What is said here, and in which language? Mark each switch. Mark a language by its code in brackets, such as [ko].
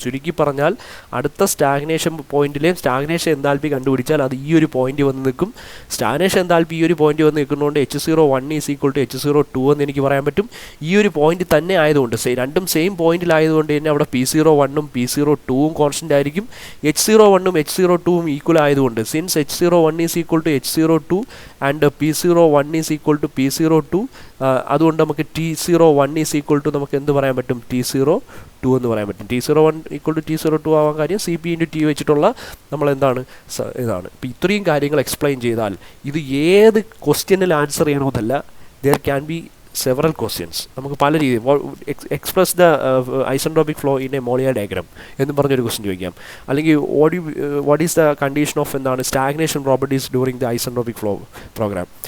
[ml] ചുരുക്കി പറഞ്ഞാൽ അടുത്ത സ്റ്റാഗ്നേഷൻ പോയിന്റിലെയും സ്റ്റാഗ്നേഷൻ എന്താൽപ്പി കണ്ടുപിടിച്ചാൽ അത് ഈ ഒരു പോയിന്റ് വന്ന് നിൽക്കും. സ്റ്റാഗ്നേഷൻ എന്താൽപ്പി ഈ ഒരു പോയിന്റ് വന്ന് നിൽക്കുന്നതുകൊണ്ട് H01 is equal to H02 എന്ന് എനിക്ക് പറയാൻ പറ്റും. ഈ ഒരു പോയിന്റ് തന്നെ ആയതുകൊണ്ട് രണ്ടും സെയിം പോയിന്റിലായതുകൊണ്ട് തന്നെ അവിടെ P01ഉം P02ഉം കോൺസ്റ്റന്റ് ആയിരിക്കും. H01ഉം H02ഉം ഈക്വൽ ആയതുകൊണ്ട് [en] since H01 is equal to H02 and P01 is equal to P02, [ml] അതുകൊണ്ട് നമുക്ക് [en] T01 is equal to [ml] നമുക്ക് എന്ത് പറയാൻ പറ്റും? T02 എന്ന് പറയാൻ പറ്റും. T01 [en] equal to [ml] T02 ആവാൻ കാര്യം CP into T വെച്ചിട്ടുള്ള നമ്മൾ എന്താണ് ഇതാണ്. ഇപ്പോൾ ഇത്രയും കാര്യങ്ങൾ എക്സ്പ്ലെയിൻ ചെയ്താൽ ഇത് ഏത് ക്വസ്റ്റ്യനിൽ answer ചെയ്യണമെന്നല്ല, [en] there can be several questions. [ml] നമുക്ക് പല രീതിയിൽ [en] express the isentropic flow in a Mollier diagram [ml] എന്ന് പറഞ്ഞൊരു ക്വസ്റ്റ്യൻ ചോദിക്കാം. അല്ലെങ്കിൽ [en] what is the condition of [ml] എന്താണ് [en] Stagnation properties during the isentropic flow programme.